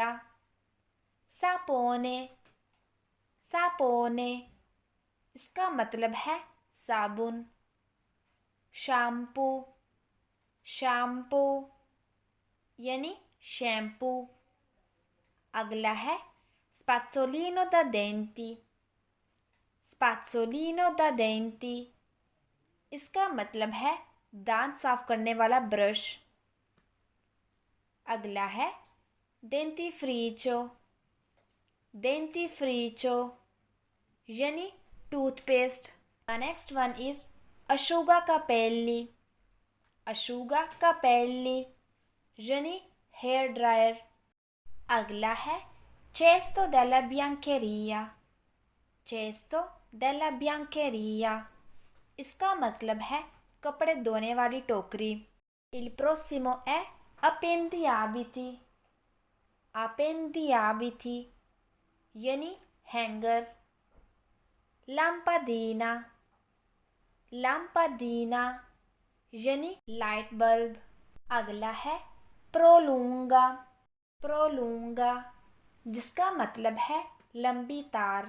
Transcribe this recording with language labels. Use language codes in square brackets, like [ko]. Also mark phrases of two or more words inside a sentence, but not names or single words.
[hi] सापोने। सापोने इसका मतलब है साबुन। शैम्पू। शैम्पू यानी शैम्पू। अगला है [it] spazzolino da denti। spazzolino da denti [hi] इसका मतलब है दांत साफ करने वाला ब्रश। अगला है dentifricio। dentifricio यानी टूथपेस्ट। [en] the next one is [it] asciuga capelli। asciuga capelli [hi] यानी हेयर ड्रायर। अगला है [it] cesto della biancheria। cesto della biancheria [hi] इसका मतलब है कपड़े धोने वाली टोकरी। [it] Il prossimo è appendiabiti। [hi] appendiabiti यानी हैंगर। lampadina। lampadina यानी [en] light bulb. [hi] अगला है prolunga। prolunga जिसका मतलब है लंबी तार।